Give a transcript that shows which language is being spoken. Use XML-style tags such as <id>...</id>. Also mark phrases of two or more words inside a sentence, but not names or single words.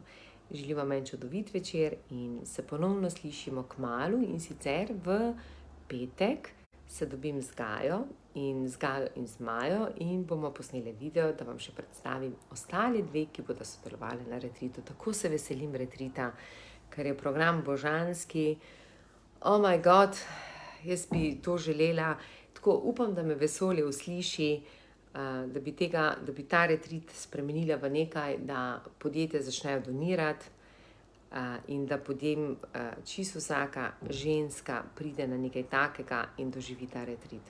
<sl>Želim vam en čudovit večer in se ponovno slišimo kmalu, in sicer v petek se dobim z Gajo in z Majo in bomo posneli video, da vam še predstavim ostale 2, ki bodo sodelovali na retritu. Tako se veselim retrita, ker je program božanski.</sl> <en>Oh my god,</en> <sl>jaz bi to želela. Tako upam, da me vesolje usliši, da bi ta retrit spremenila v nekaj, da podjetja začnejo donirati. in da potem čisto vsaka ženska pride na nekaj takega in doživi ta retrit.</sl>